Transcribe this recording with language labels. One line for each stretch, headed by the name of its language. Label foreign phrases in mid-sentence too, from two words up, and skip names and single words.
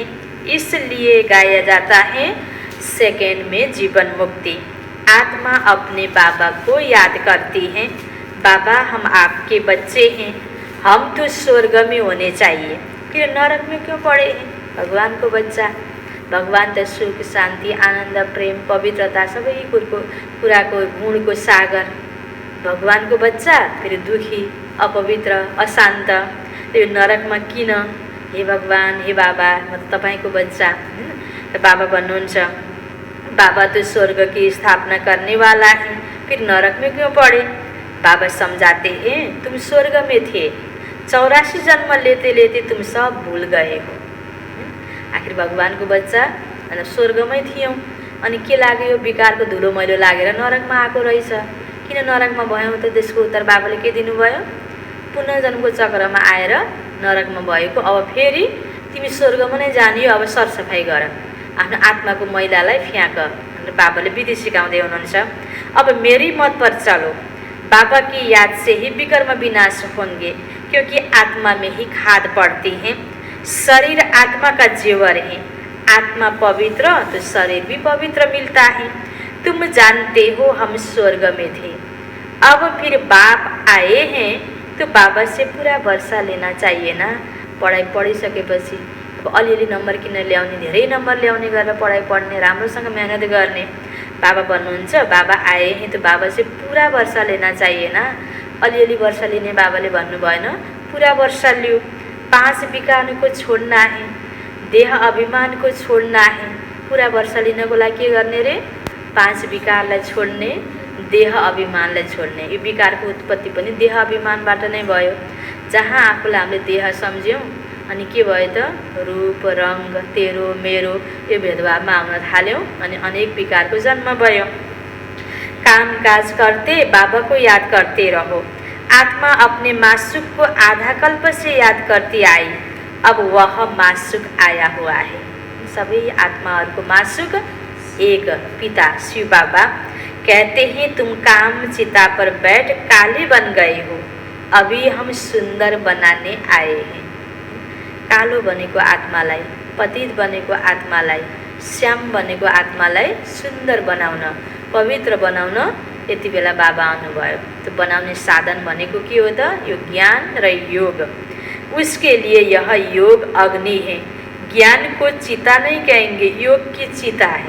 Hindi: इसलिए गाया जाता है सेकेंड में जीवन मुक्ति। आत्मा अपने बाबा को याद करती है। बाबा हम आपके बच्चे हैं, हम तो स्वर्ग में होने चाहिए, फिर नरक में क्यों पड़े हैं?
Nepali: भगवान को बच्चा, भगवान त सुख शान्ति आनन्द प्रेम पवित्रता सबै कुराको गुणको सागर। भगवानको बच्चा फेरि दुखी अपवित्र अशान्त, त्यो नरकमा किन? हे भगवान हे बाबा म त तपाईँको बच्चा। त बाबा भन्नुहुन्छ
Hindi: बाबा तो स्वर्ग की स्थापना करने वाला है, फिर नरक में क्यों पड़े? बाबा समझाते हैं तुम स्वर्ग में थे, 84 जन्म लेते लेते तुम सब भूल गए हो।
Nepali: आखिर भगवानको बच्चा अनि स्वर्गमै थियौँ, अनि के लाग्यो विकारको धुलो मैलो लागेर नरकमा आएको रहेछ। किन नरकमा भयौँ त? त्यसको उत्तर बाबाले के दिनुभयो? पुनर्जन्मको चक्रमा आएर नरकमा भएको, अब फेरि तिमी स्वर्गमा नै जानियो, अब सरसफाइ गर, आफ्नो आत्माको मैलालाई फ्याँक भनेर बाबाले विधि सिकाउँदै हुनुहुन्छ।
Hindi: अब मेरी मत पर चलो, बाबा की याद से ही विकर्म विनाश होंगे, क्योंकि आत्मा में ही खाद पड़ती है। शरीर आत्मा का जेवर है, आत्मा पवित्र तो शरीर भी पवित्र मिलता है। तुम जानते हो हम स्वर्ग में थे, अब फिर बाप आए हैं तो बाबा से पूरा वर्षा लेना चाहिए ना।
Nepali: पढाइ पढिसकेपछि अब अलिअलि नम्बर किन ल्याउने, धेरै नम्बर ल्याउने गरेर पढाइ पढ्ने, राम्रोसँग मेहनत गर्ने। बाबा भन्नुहुन्छ
Hindi: बाबा आए हैं तो बाबा से पूरा वर्षा लेना चाहिए ना।
Nepali: अलिअलि वर्षा लिने बाबाले भन्नु भएन, पूरा वर्षा लियो।
Hindi: 5 विकार को छोड्ना है, देह अभिमान को छोड्ना है।
Nepali: पूरा वर्षा लिनको लागि के गर्ने रे? 5 विकारलाई छोड्ने, देह अभिमानलाई छोड्ने। यो विकारको उत्पत्ति पनि देह अभिमानबाट नै भयो। जहाँ आफूलाई हामीले देह सम्झ्यौँ अनि के भयो त? रूप, रंग, तेरो, मेरो यो भेदभावमा आउन थाल्यौँ अनि अनेक विकारको जन्म भयो।
Hindi: काम काज करते बाबा को याद करते रहो। आत्मा अपने मासुक को आधा कल्प से याद करती आई, अब वह मासुक आया हुआ है।
Nepali: सबै आत्माहरूको मासुक एक पिता
Hindi: शिव बाबा कहते हैं, तुम काम चिता पर बैठ काले बन गए हो, अभी हम सुंदर बनाने आए हैं।
Nepali: कालो बनेको आत्मालाई, पतित बनेको आत्मालाई, श्याम बनेको आत्मालाई सुन्दर बनाउन, पवित्र बनाउन यति बेला बाबा आउनुभयो। त्यो बनाउने साधन भनेको के हो त? यो ज्ञान र योग।
Hindi: उसके लिए यह योग अग्नि है, ज्ञान को चिता नहीं कहेंगे, योग की चिता है।